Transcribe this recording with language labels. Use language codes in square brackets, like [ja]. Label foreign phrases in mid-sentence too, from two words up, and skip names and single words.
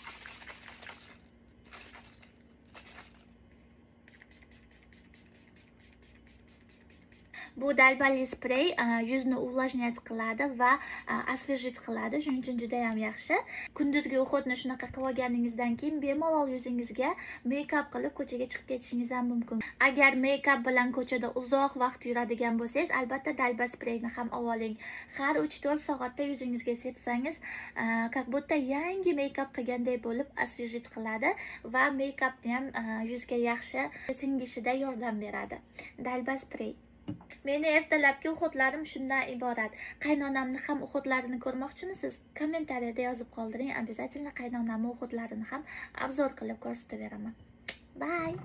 [uz] Bu dalbali sprey yuzni увлажнять qiladi va освежить qiladi. Shuning uchun juda ham yaxshi. Kunduzgi uxudni shunaqa qilib olganingizdan keyin bemalol yuzingizga make-up qilib ko'chaga chiqib ketishingiz ham mumkin. Agar make-up bilan ko'chada uzoq vaqt yuradigan bo'lsangiz, albatta dalba spreyni ham oling. Har 3-4 soatda yuzingizga sepsangiz, [ru] как будто [uz] yangi make-up qilganday bo'lib освежить qiladi va make-upni ham yuzga yaxshi singishida yordam beradi. Dalba sprey. Meni ertalabki uhudlarim shundan iborat. Qaynonamni ham uhudlarini ko'rmoqchimisiz? Kommentariyada yozib qoldiring. Обязательно qaynonamni uhudlarini ham obzor qilib ko'rsatib beraman. Bye.